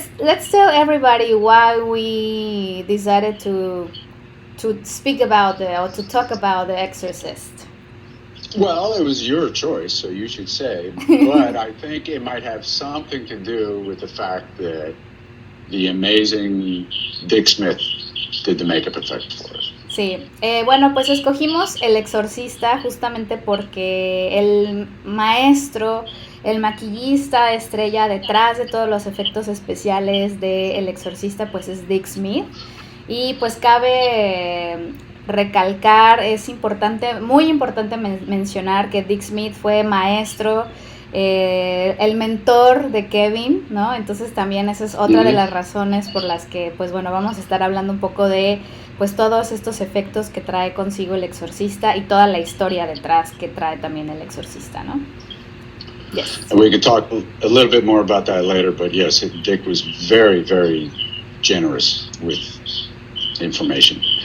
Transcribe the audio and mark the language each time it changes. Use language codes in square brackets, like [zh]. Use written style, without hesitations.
[en] Let's tell everybody why we decided to speak about or to talk about The Exorcist. Well, it was your choice, so you should say. But I think it might have something to do with the fact that the amazing Dick Smith did the makeup effect for us. [es] Sí, bueno, pues escogimos El Exorcista justamente porque el maestro, el maquillista estrella detrás de todos los efectos especiales de El Exorcista, pues es Dick Smith. Y pues cabe recalcar, es importante, muy importante mencionar que Dick Smith fue maestro, el mentor de Kevin, ¿no? Entonces también esa es otra de las razones por las que, pues bueno, vamos a estar hablando un poco de pues todos estos efectos que trae consigo El Exorcista y toda la historia detrás que trae también El Exorcista, ¿no? [en] Yes. And we could talk a little bit more about that later, but yes, Dick was very, very generous with information.